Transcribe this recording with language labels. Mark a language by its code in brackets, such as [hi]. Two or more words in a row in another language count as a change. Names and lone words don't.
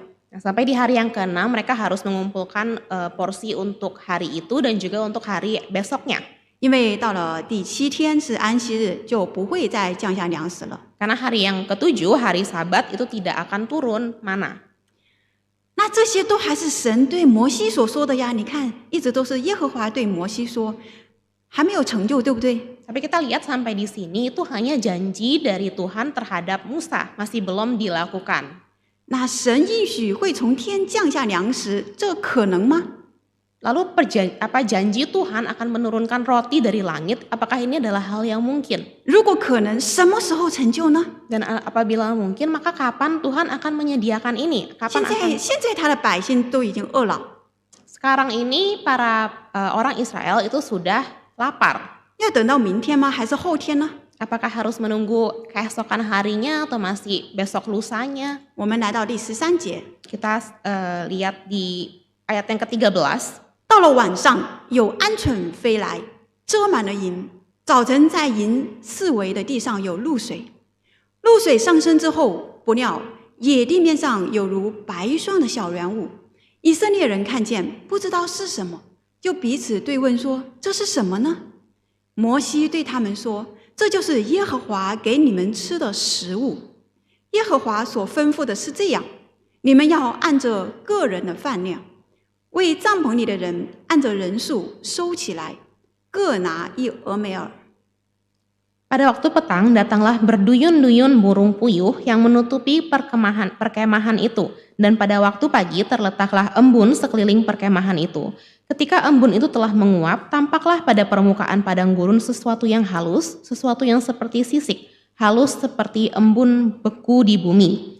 [id] Nah, sampai di hari yang ke-6 mereka harus mengumpulkan porsi untuk hari itu dan juga untuk hari besoknya. [zh] 因为到了第7天是安息日，就不会再降下粮食了。 [id] Karena hari yang ke-7, hari Sabat itu tidak akan turun mana. [zh] 那这些都还是神对摩西所说的呀。你看，一直都是耶和华对摩西说，还没有成就，对不对？ [id] Tapi kita lihat sampai di sini itu hanya janji dari Tuhan terhadap Musa, masih belum dilakukan. [zh] 那神应许会从天降下粮食，这可能吗？ [id] Lalu janji Tuhan akan menurunkan roti dari langit? Apakah ini adalah hal yang mungkin? [zh] 如果可能，什么时候成就呢？ [id] Dan apabila mungkin, maka kapan Tuhan akan menyediakan ini? [zh] 现在他的百姓都已经饿了， [id] Sekarang ini para orang Israel itu sudah lapar. [zh] 要等到明天吗？还是后天呢？ [id] Apakah harus menunggu keesokan harinya atau masih besok lusanya? [zh] 我们来到第13节， [id] Kita lihat di ayat yang ke-13. [zh] 到了晚上，有鹌鹑飞来，遮满了营。早晨在营四围的地上有露水，露水上升之后，不料野地面上有如白霜的小圆物。以色列人看见，不知道是什么，就彼此对问说：“这是什么呢？” 摩西对他们说：“这就是耶和华给你们吃的食物。耶和华所吩咐的是这样：你们要按着个人的饭量，为帐篷里的人按着人数收起来，各拿1俄梅尔。” [id] Pada waktu petang datanglah berduyun-duyun burung puyuh yang menutupi perkemahan itu, dan pada waktu pagi terletaklah embun sekeliling perkemahan itu. Ketika embun itu telah menguap, tampaklah pada permukaan padang gurun sesuatu yang halus, sesuatu yang seperti sisik, halus seperti embun beku di bumi.